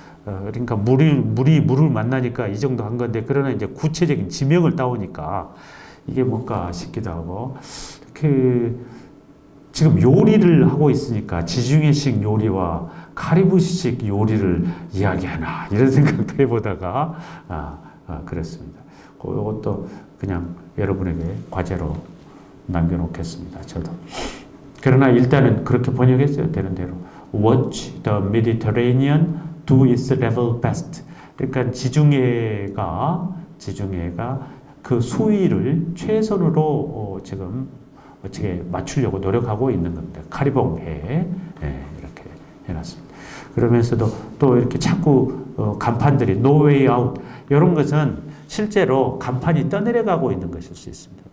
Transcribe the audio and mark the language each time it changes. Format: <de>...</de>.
<ko>그러니까 물을 만나니까 이 정도 한 건데 그러나 이제 구체적인 지명을 따오니까 이게 뭔가 싶기도 하고 그 지금 요리를 하고 있으니까 지중해식 요리와 카리브식 요리를 이야기하나 이런 생각도 해보다가 그랬습니다. 그것도 그냥 여러분에게 과제로 남겨놓겠습니다. 저도. 그러나 일단은 그렇게 번역했어요. 되는 대로.</ko> <en>Watch the Mediterranean do its level best.</en> <ko>그러니까 지중해가 그 수위를 최선으로 지금 어떻게 맞추려고 노력하고 있는 겁니다. 카리봉해 이렇게 해놨습니다. 그러면서도 또 이렇게 자꾸 간판들이</ko> <en>No way out</en> <ko>이런 것은 실제로 간판이 떠내려가고 있는 것일 수 있습니다.</ko>